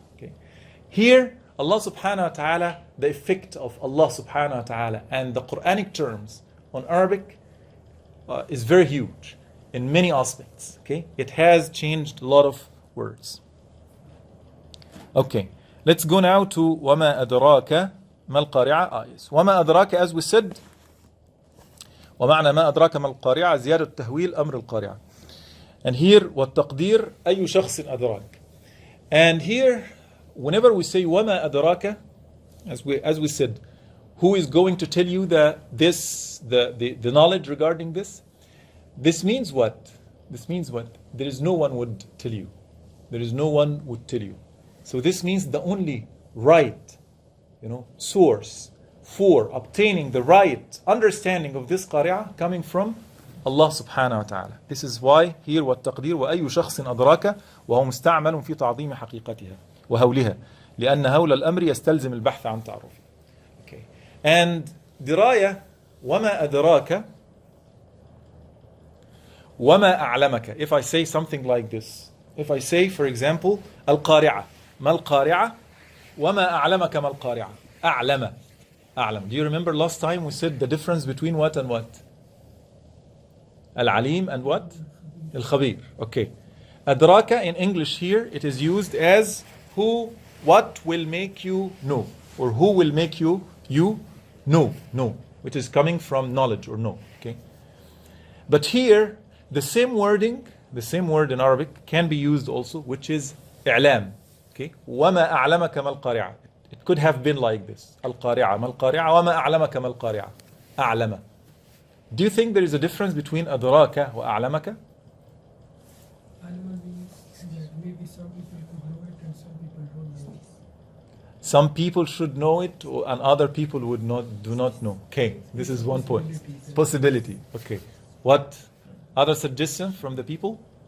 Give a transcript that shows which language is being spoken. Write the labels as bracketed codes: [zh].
[en] Okay, here Allah subhanahu wa ta'ala, the effect of Allah subhanahu wa ta'ala and the Quranic terms on Arabic is very huge in many aspects. Okay, it has changed a lot of words. Okay, let's go now to [ar] وَمَا أَدْرَاكَ ما القارعة. Yes. وما أدراك, [en] as we said, [ar] ومعنى ما أدراك ما القارعة زيادة التهويل أمر القارعة. [en] And here [ar] والتقدير أي شخص أدراك. [en] And here whenever we say [ar] وما أدراك, [en] as we said, who is going to tell you the knowledge regarding this? This means what? This means what? There is no one would tell you. There is no one would tell you. So this means the only right, source for obtaining the right understanding of this qari'ah coming from Allah subhanahu wa ta'ala. This is why here [ar] والتقدير وأي شخص أدراك وهو مستعمل في تعظيم حقيقتها وهولها لأن هول الأمر يستلزم البحث عن تعرفه. [en] Okay. And [ar] دراية وما أدراك وما أعلمك. [en] If I say something like this, if I say for example [ar] القارعة, ما القارعة وما أعلمك ما القارعة. أعلم. [en] Do you remember last time we said the difference between what and what? Al-Alim and what? Al-Khabir. Okay. Adraka in English here, it is used as what will make you know, or who will make you know, which is coming from knowledge or know. Okay. But here, the same word in Arabic can be used also, which is i'lam. [ar] Okay. وَمَا أَعْلَمَكَ مَا الْقَارِعَةِ. [en] It could have been like this. [ar] Al-Qari'ah, ما القارعة وما أعلمك ما القارعة. أعلم. [en] Do you think there is a difference between [ar] أدراك وأعلمك? [en] Alima means that maybe some people could know it and some people don't know it. Some people should know it and other people do not know. Okay, this is one point. Possibility. Okay. What other suggestions from the people?